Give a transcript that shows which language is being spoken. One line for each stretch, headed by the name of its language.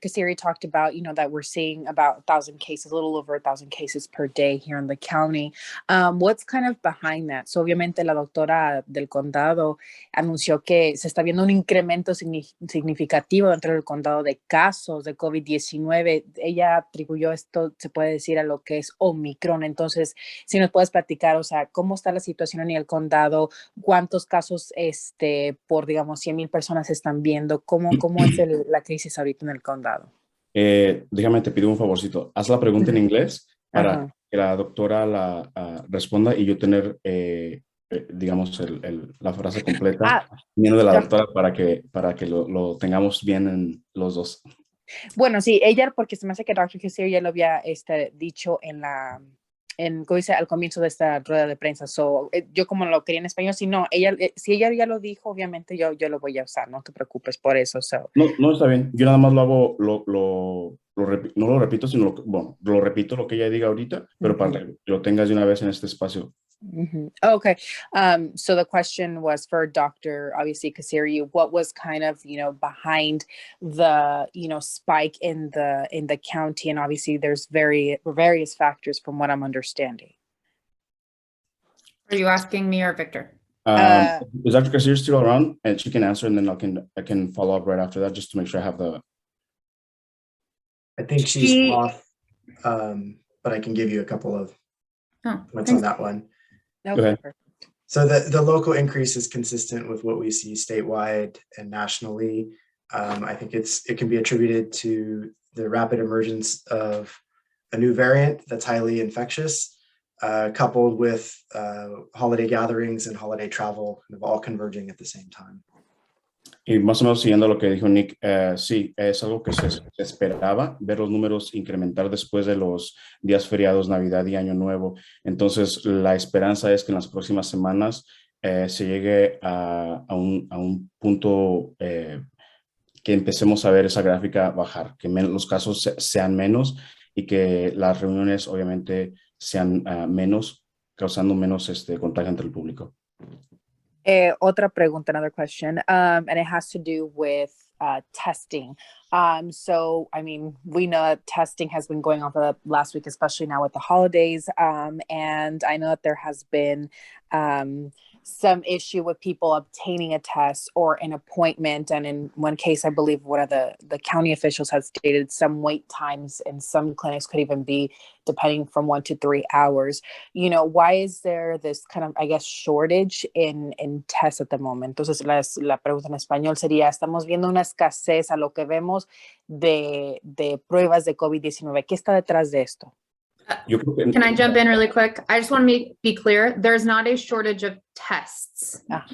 English: Kasiri talked about, that we're seeing about 1,000 cases, a little over 1,000 cases per day here in the county. What's kind of behind that?
Spanish: So obviamente la doctora del condado anunció que se está viendo un incremento significativo dentro del condado de casos de COVID-19. Ella atribuyó esto, se puede decir, a lo que es Omicron. Entonces, si nos puedes platicar, o sea, ¿cómo está la situación en el condado? ¿Cuántos casos por, digamos, 100,000 personas están viendo? ¿Cómo es la crisis ahorita en el condado? Déjame, te pido un favorcito. Haz la pregunta en inglés para que la doctora la responda y yo tener, digamos, la frase completa viniendo de la doctora para que lo tengamos bien en los dos. Bueno, sí, ella, porque se me hace que Dr. Kasiri ya lo había dicho al comienzo de esta rueda de prensa. Yo como lo quería en español, si ella ya lo dijo, obviamente yo lo voy a usar, no te preocupes por eso. No, está bien. Yo nada más lo hago, no lo repito, sino lo repito lo que ella diga ahorita, pero para que lo tengas de una vez en este espacio. Okay.
English: So the question was for Dr. obviously Kasiri, what was kind of, behind the, spike in the county? And obviously there's various factors from what I'm understanding. Are you asking me or Victor? Is Dr. Kasiri still around? And she can answer, and then I can follow up right after that, just to make sure I have I think she's off, but I can give you a couple of points on that one. Okay. So the local increase is consistent with what we see statewide and nationally. I think it can be attributed to the rapid emergence of a new variant that's highly infectious, coupled with holiday gatherings and holiday travel kind of all converging at the same time.
Spanish: Y más o menos siguiendo lo que dijo Nick, sí, es algo que se esperaba, ver los números incrementar después de los días feriados, Navidad y Año Nuevo. Entonces, la esperanza es que en las próximas semanas se llegue a un punto que empecemos a ver esa gráfica bajar, que los casos sean menos y que las reuniones obviamente sean menos, causando menos contagio entre el público. Otra pregunta,
English: another question, and it has to do with testing. So, I mean, we know that testing has been going on for the last week, especially now with the holidays. And I know that there has been some issue with people obtaining a test or an appointment. And in one case, I believe one of the county officials had stated some wait times in some clinics could even be depending from 1 to 3 hours. Why is there this kind of, I guess, shortage in tests at the moment?
Spanish: Entonces, la pregunta en español sería, estamos viendo una escasez a lo que vemos de pruebas de COVID-19. ¿Qué está detrás de esto?
English: Can I jump in really quick? I just want to be clear. There's not a shortage of tests.